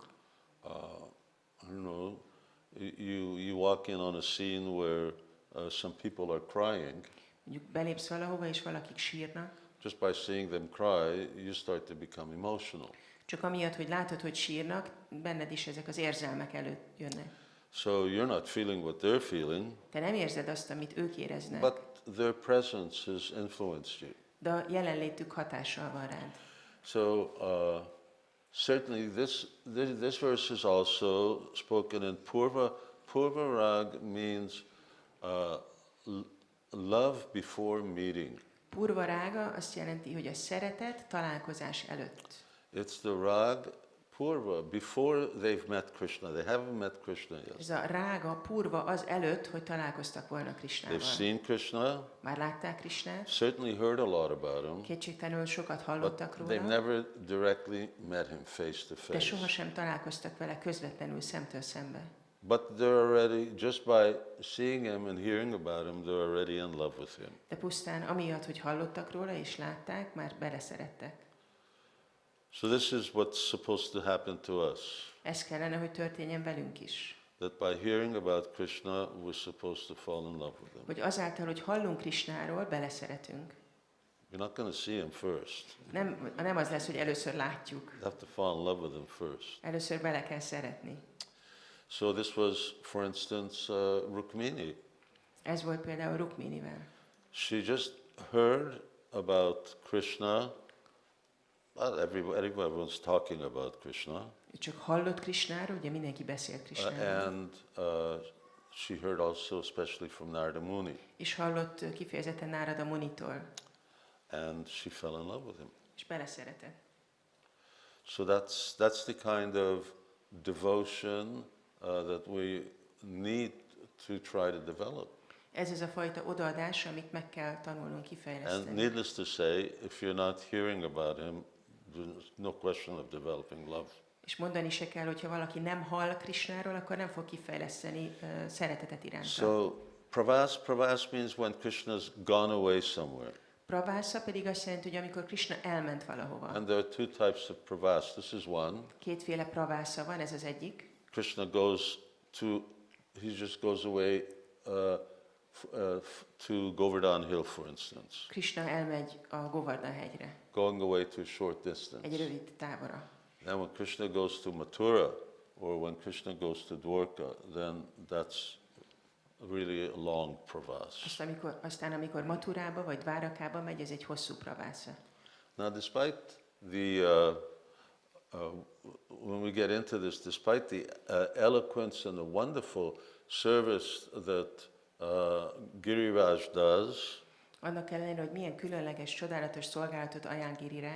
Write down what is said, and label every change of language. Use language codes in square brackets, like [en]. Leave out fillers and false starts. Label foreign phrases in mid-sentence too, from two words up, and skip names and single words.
[en] I don't know, you walk in on a scene where some people are crying. [hu] Mondjuk belépsz valahova, és valakik sírnak. [en] Just by seeing them cry, you start to become emotional. [hu] Csak amiatt, hogy látod, hogy sírnak, benned is ezek az érzelmek előtt jönnek. [en] So you're not feeling what they're feeling. [hu] Te nem érzed azt, amit ők éreznek. [en] But their presence has influenced you. [hu] De a jelenlétük hatással van rád. [en] So certainly this verse is also spoken in Purva. Purva rag means love before meeting. [hu] Purva rága azt jelenti, hogy a szeretet találkozás előtt. [en] It's the rag Purva, before they've met Krishna. They haven't met Krishna yet. [hu] Ez a rága, purva az előtt, hogy találkoztak volna Krisnával. [en] They've seen Krishna, [hu] Már látták Krisnát, [en] certainly heard a lot about him, [hu] kétségtelenül sokat [en] but [hu] hallottak [en] they've [hu] róla, [en] never directly met him face to [hu] de [en] face. [hu] sohasem találkoztak vele közvetlenül szemtől szembe. [en] But they're already, just by seeing him and hearing about him, they're already in love with him. [hu] De pusztán amiatt, hogy hallottak róla és látták, már beleszerettek. [en] So this is what's supposed to happen to us. [hu] Ez kellene, hogy történjen velünk is. [en] That by hearing about Krishna, we're supposed to fall in love with him. [hu] Hogy azáltal, hogy hallunk Krisnáról, beleszeretünk. [en] You're not going to see him first. [hu] Nem az lesz, hogy először látjuk. [en] You have to fall in love with him first. [hu] Először bele kell szeretni. [en] So this was, for instance, Rukmini. [hu] Ez volt például Rukminivel. [en] She just heard about Krishna. Well, everyone's talking about Krishna. [hu] Ő csak hallott Krisnáról, ugye mindenki beszélt Krisnáról. [en] And she heard also, especially from Narada Muni. [hu] És hallott kifejezetten Nárada Munitól. [en] And she fell in love with him. [hu] És beleszeretett. [en] So that's the kind of devotion that we need to try to develop. [hu] Ez az a fajta odaadás, amit meg kell tanulnunk [en] And [hu] kifejleszteni. [en] needless to say, if you're not hearing about him, there's no question of developing love. [hu] És mondani se kell, hogyha valaki nem hall Krisnáról, akkor nem fog kifejleszteni szeretetet iránta. [en] So pravas means when Krishna's gone away somewhere. [hu] Pravásza pedig azt jelenti, hogy amikor Krishna elment valahova. [en] And there are two types of pravas. This is one. [hu] Kétféle pravásza van, ez az egyik. [en] Krishna he just goes away to Govardhana Hill, for instance. [hu] Krishna elmegy a Govardhana hegyre, [en] Going away to a short distance. [hu] egy rövid távra. [en] Then when Krishna goes to Mathura, or when Krishna goes to Dwarka, then that's really a long pravas. [hu] Aztán amikor Mathurába vagy Dvárakába megy, ez egy hosszú pravásza. [en] Now, despite the when we get into this, despite the eloquence and the wonderful service that Giriraj does, [hu] Annak ellenére, hogy milyen különleges, csodálatos szolgálatot ajánl Giriraj,